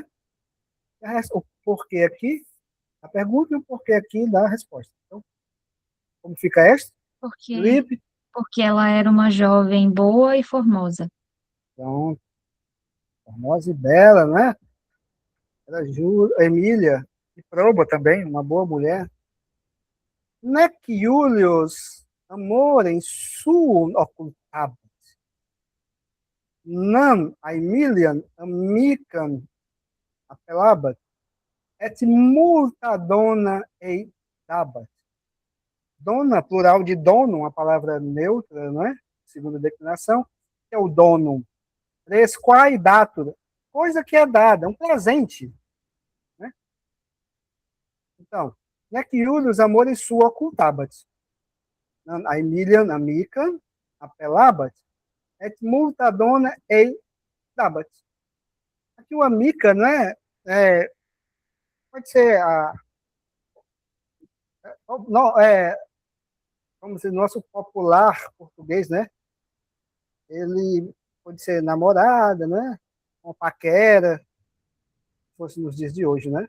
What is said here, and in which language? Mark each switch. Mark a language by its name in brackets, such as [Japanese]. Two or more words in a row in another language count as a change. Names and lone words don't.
[Portuguese] O porquê aqui, a pergunta e o porquê aqui da resposta. Então, como fica esta? Porque, Felipe? porque ela era uma jovem boa e formosa. Então, formosa e bela, né? Era Emília e Proba também, uma boa mulher. [Latin] Nec Julius amorem suum occultabat. Nam Aemilian amicam apelabat, et multa dona ei dabat. [Portuguese] Dona, plural de dono, uma palavra neutra, não é? Segunda declinação, que é o dono. 3, [Latin] quae datur, [Portuguese] coisa que é dada, um presente. Né? Então, [Latin] nec iulius amoris sua ocultabat. A Emília, amica, apelabat, et multa dona ei dabat. [Portuguese] Aqui o amica, né? Pode ser não, vamos dizer, nosso popular português, né? Ele pode ser namorada, né? Uma paquera, se fosse nos dias de hoje, né?